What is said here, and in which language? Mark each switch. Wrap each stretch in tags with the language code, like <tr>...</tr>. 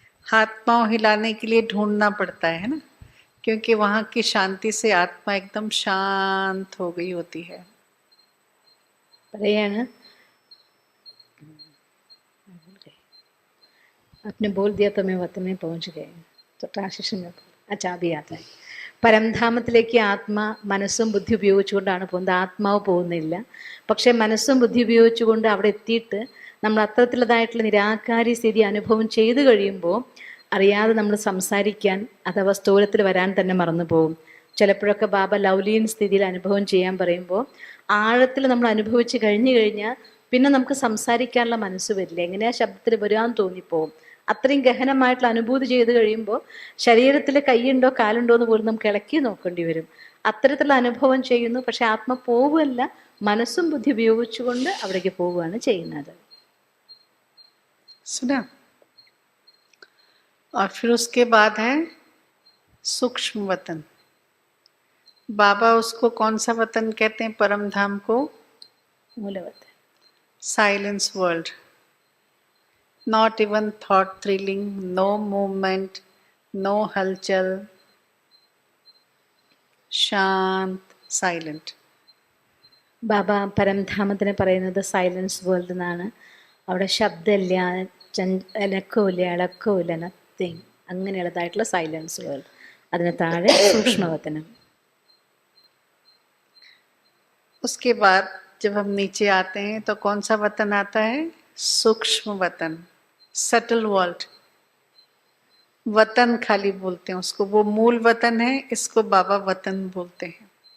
<hi>हाथ पांव हिलाने के लिए ढूंढना पड़ता है ना, क्योंकि वहाँ की शांति से आत्मा एकदम शांत हो गई होती है.</hi> <ml>പറയാണ്</ml> <hi>आपने बोल दिया तो मैं वतन में पहुंच गए, तो ट्रांसलेशन में अच्छा भी आता है.</hi> <ml>പരംധാമത്തിലേക്ക് ആത്മ മനസ്സും ബുദ്ധി ഉപയോഗിച്ചുകൊണ്ടാണ് പോകുന്നത്, ആത്മാവ് പോകുന്നില്ല. പക്ഷേ മനസ്സും ബുദ്ധി ഉപയോഗിച്ചുകൊണ്ട് അവിടെ എത്തിയിട്ട് നമ്മൾ അത്തരത്തിലുള്ളതായിട്ടുള്ള നിരാകാരി സ്ഥിതി അനുഭവം ചെയ്തു കഴിയുമ്പോൾ അറിയാതെ നമ്മൾ സംസാരിക്കാൻ അഥവാ സ്ഥൂലത്തിൽ വരാൻ തന്നെ മറന്നു പോകും. ചിലപ്പോഴൊക്കെ ബാബ ലൗലീൻ സ്ഥിതിയിൽ അനുഭവം ചെയ്യാൻ പറയുമ്പോൾ ആഴത്തിൽ നമ്മൾ അനുഭവിച്ച് കഴിഞ്ഞു കഴിഞ്ഞാൽ പിന്നെ നമുക്ക് സംസാരിക്കാനുള്ള മനസ്സ് വരില്ല, എങ്ങനെയാ ശബ്ദത്തിൽ വരാൻ തോന്നിപ്പോവും. അത്രയും ഗഹനമായിട്ടുള്ള അനുഭൂതി ചെയ്ത് കഴിയുമ്പോൾ ശരീരത്തിൽ കൈയുണ്ടോ കാലുണ്ടോ എന്ന് പോലും നമുക്ക് ഇളക്കി നോക്കേണ്ടി വരും. അത്തരത്തിലുള്ള അനുഭവം ചെയ്യുന്നു, പക്ഷെ ആത്മ പോവുകയല്ല, മനസ്സും ബുദ്ധി ഉപയോഗിച്ചുകൊണ്ട് അവിടേക്ക് പോവുകയാണ് ചെയ്യുന്നത്.</ml> <hi>सुना. और फिर उसके बाद है सूक्ष्म वतन. बाबा उसको कौन सा वतन कहते हैं? परम धाम को</hi> <ml>മൂലവത്ത്.</ml> <hi>Silence world.</hi> <en>Not even thought thrilling, no movement, no</en> <hi>हलचल, शांत,</hi> <en>silent.</en> <ml>ബാബ പരംധാമത്തിനെ പറയുന്നത് സൈലൻസ് വേൾഡ് എന്നാണ്. അവിടെ ശബ്ദമില്ല, അനക്കമില്ല, ഇളക്കമില്ല, നത്തിങ്, അങ്ങനെയുള്ളതായിട്ടുള്ള സൈലൻസ് വേൾഡ്. അതിന് താഴെ സൂക്ഷ്മവതനം.</ml> <hi>उसके बाद जब हम नीचे आते हैं तो कौन सा वतन आता है? सूक्ष्म वतन, सटल वर्ल्ड. वतन खाली बोलते हैं उसको, वो मूल वतन है, इसको बाबा वतन बोलते हैं.</hi>